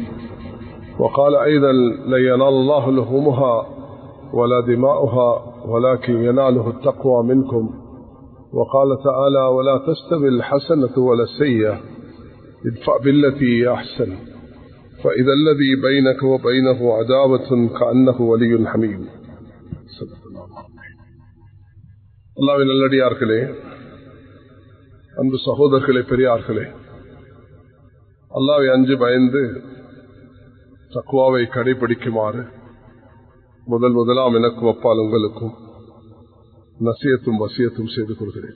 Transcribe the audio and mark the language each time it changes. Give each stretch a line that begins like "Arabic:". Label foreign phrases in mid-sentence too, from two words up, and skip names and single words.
Arabic: وقال أيضا لن ينال الله لحومها ولا دماؤها ولكن يناله التقوى منكم. وقال تعالى ولا تستوي الحسنة ولا السيئة ادفع بالتي هي أحسن فإذا الذي بينك وبينه عداوة كأنه ولي حميم.
Tamil: அல்லாஹ்வின் நல்லடியார்களே, அன்பு சகோதரர்களே, பெரியார்களே, அல்லாஹ்வை அஞ்சு பயந்து தக்வாவை கடைபிடிக்குமாறு முதலாம் எனக்கும் அப்பால் உங்களுக்கும் நசியத்தும் வசியத்தும் செய்து கொள்கிறேன்.